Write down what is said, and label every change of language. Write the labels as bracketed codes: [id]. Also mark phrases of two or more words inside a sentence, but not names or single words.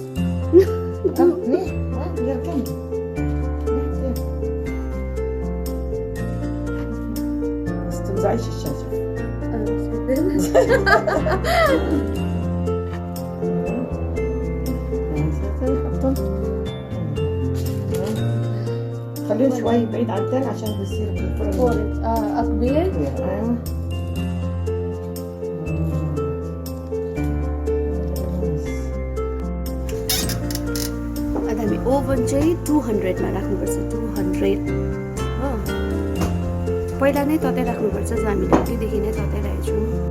[ar] منيح يلا كمل بس تنزعيش الشاشة خليهم شوي بعيد عن التاني عشان بيصير بالفرن أكبر؟ ايوه [ne] अनि हामी ओभन चाहिँ 200मा राख्नुपर्छ 200 हो पहिला नै तताइ राख्नुपर्छ जो हामीले अघिदेखि नै तताइरहेको छौँ